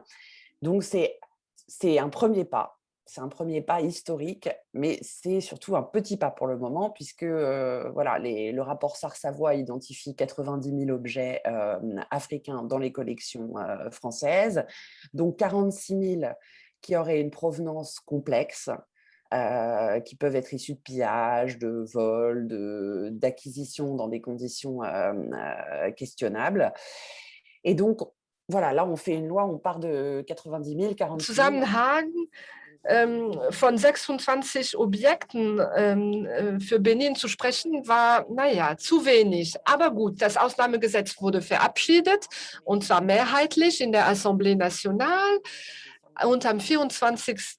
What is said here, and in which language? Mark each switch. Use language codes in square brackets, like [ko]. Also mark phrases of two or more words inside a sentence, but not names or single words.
[fr] Donc, c'est un premier pas. C'est un premier pas historique, mais c'est surtout un petit pas pour le moment, puisque le rapport Sarr-Savoy identifie 90 000 objets africains dans les collections françaises, donc 46 000 qui auraient une provenance complexe, qui peuvent être issus de pillage, de vol, d'acquisition dans des conditions questionnables. Et donc, voilà, là, on fait une loi, on part de 90 000, 40 000. [de] Zusammenhang von 26 Objekten für Benin zu sprechen, war, naja, zu wenig. Aber gut, das Ausnahmegesetz wurde verabschiedet, und zwar mehrheitlich in der Assemblée Nationale. Und am 24.